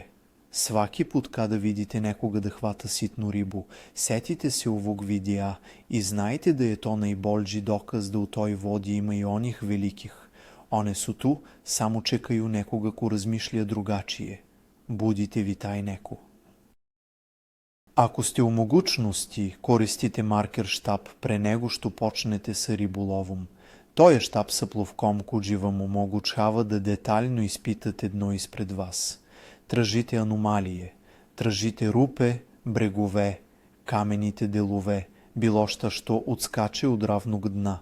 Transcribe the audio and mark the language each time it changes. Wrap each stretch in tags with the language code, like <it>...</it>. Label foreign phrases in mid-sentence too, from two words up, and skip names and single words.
<sr>Svaki put kada vidite nekoga da hvata sitnu ribu, setite se ovog videa i znajte da je to najbolji dokaz da u toj vodi ima i onih velikih. One su tu, samo čekaju nekoga ko razmišlja drugačije. Budite vi taj neko. Ако сте у mogućnosti, koristite marker štap pre nego što počnete sa ribolovom. To je štap sa plovkom koji vam omogućava da detaljno ispitate dno ispred vas. Tražite anomalije, tražite rupe, bregove, kamenite delove, bilo šta što odskače od ravnog dna.</sr>